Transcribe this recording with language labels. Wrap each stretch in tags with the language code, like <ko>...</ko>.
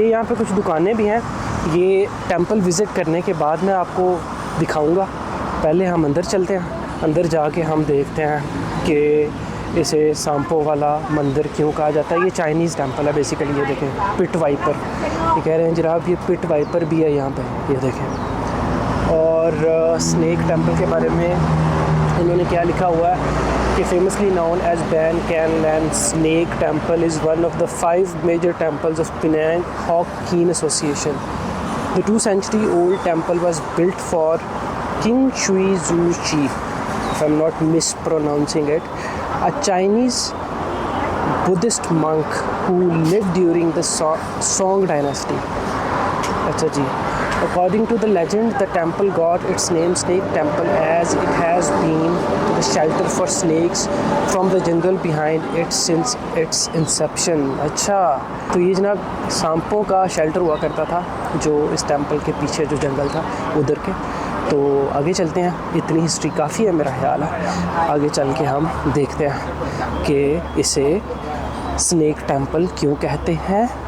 <hi>ये यहाँ पे कुछ दुकानें भी हैं। ये टेंपल विज़िट करने के बाद मैं आपको दिखाऊंगा। पहले हम अंदर चलते हैं। अंदर जाके हम देखते हैं कि इसे सांपों वाला मंदिर क्यों कहा जाता है। ये चाइनीज़ टेंपल है बेसिकली। ये देखें, पिट वाइपर, ये कह रहे हैं जनाब, ये पिट वाइपर भी है यहाँ पे, ये देखें। और स्नेक टेंपल के बारे में इन्होंने क्या लिखा हुआ है कि</hi> <en>famously known as Ban Can Land Snake Temple is one of the 5 major temples of Penang Hokkien Association. The 2-century-old temple was built for King Shui Zhu Chi, if I'm not mispronouncing it, a Chinese Buddhist monk who lived during the Song dynasty.</en> <hi>अच्छा जी।</hi> <en>According to the legend, the temple got its name Snake Temple as it has been the shelter for snakes from the jungle behind it since its inception.</en> <hi>अच्छा, तो ये जनाब सांपों का shelter हुआ करता था जो इस टेंपल के पीछे जो जंगल था उधर के। तो आगे चलते हैं। इतनी हिस्ट्री काफ़ी है मेरा ख्याल है। आगे चल के हम देखते हैं कि इसे स्नेक टेंपल क्यों कहते हैं।</hi>